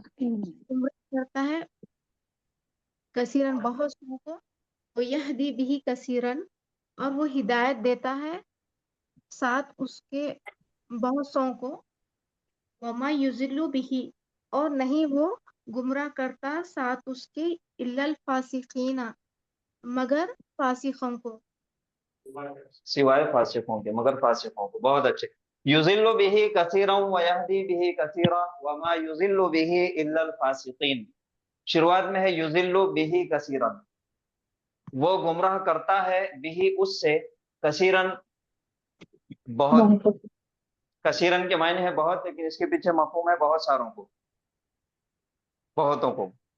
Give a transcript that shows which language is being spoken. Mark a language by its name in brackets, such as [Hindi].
[Urdu] گمراہ کرتا ہے کثیرن بہت سو کو، وہ یہدی بھی کثیرن، اور وہ ہدایت دیتا ہے ساتھ اس کے بہت سو کو. [Arabic] وما یضل [Urdu] بھی، اور نہیں وہ گمراہ کرتا ساتھ اس کے [Arabic] الا الفاسقین، [Urdu] مگر فاسقوں کو. سوائے فاسقوں کے، مگر فاسقوں کو. بہت اچھے. [Arabic] یضل به کثیرا ویہدی به کثیرا وما یضل به الا الفاسقین. [Urdu] شروعات میں ہے [Arabic] یضل به کثیرا، [Urdu] وہ گمراہ کرتا ہے به اس سے، کثیرن بہت. کثیرن کے معنی ہے بہت، لیکن اس کے پیچھے مفہوم ہے بہت ساروں کو، بہتوں کو.